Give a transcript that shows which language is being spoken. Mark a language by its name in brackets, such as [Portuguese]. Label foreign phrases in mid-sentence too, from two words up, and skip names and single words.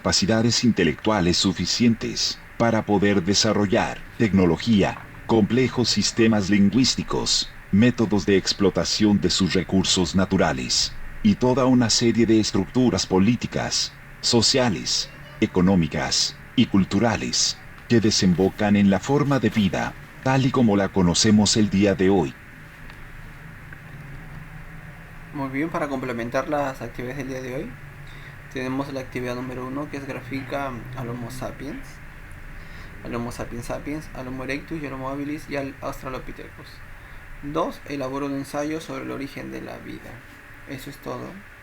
[Spanish] capacidades intelectuales suficientes para poder desarrollar tecnología, complejos sistemas lingüísticos, métodos de explotación de sus recursos naturales, y toda una serie de estructuras políticas, sociales, económicas y culturales, que desembocan en la forma de vida, tal y como la conocemos el día de hoy. Muy bien, para complementar las actividades del día de hoy, tenemos la actividad número 1, que es grafica al Homo sapiens, al Homo sapiens sapiens, al Homo erectus y al Homo habilis y al Australopithecus. 2. Elabora un ensayo sobre el origen de la vida. Eso es todo.